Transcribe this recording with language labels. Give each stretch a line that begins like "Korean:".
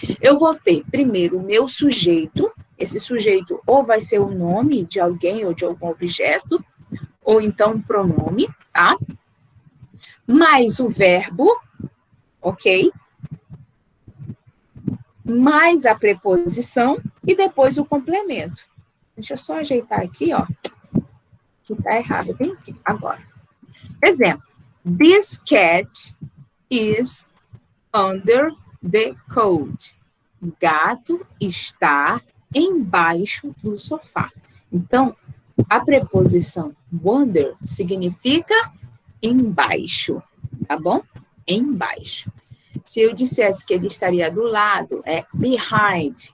Portuguese: Eu vou ter primeiro o meu sujeito, esse sujeito ou vai ser o nome de alguém ou de algum objeto, ou então um pronome, tá? Mais o verbo, ok? Mais a preposição e depois o complemento. Deixa eu só ajeitar aqui, ó, que tá errado, bem aqui, agora. Exemplo.
English: This cat is under the coat.
Portuguese: O gato está embaixo do sofá. Então, a preposição under significa embaixo, tá bom? Embaixo. Se eu dissesse que ele estaria do lado, é behind.